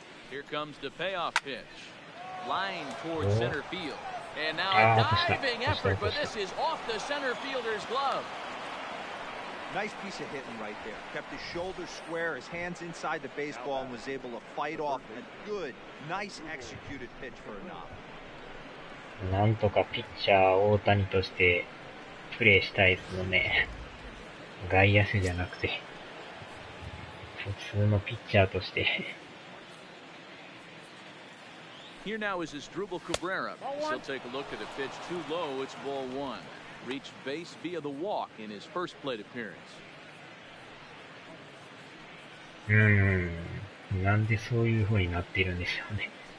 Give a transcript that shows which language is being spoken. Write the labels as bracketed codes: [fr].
[en] Here comes the payoff pitch. Line towards center field. And now a diving effort, but this is off the center fielder's glove. Nice piece of hitting right there. Kept his shoulders square, his hands inside the baseball, and was able to fight off a good, nice executed pitch for a knock. [ja] なんとかピッチャー大谷としてプレーしたいですよね。外野手じゃなくて、普通のピッチャーとして。 [en] Here now is his Drupal Cabrera. He'll take a look at a pitch too low. It's ball one. Reached base via the walk in his first plate appearance. [ja] なんでそういう風になっているんでしょうね。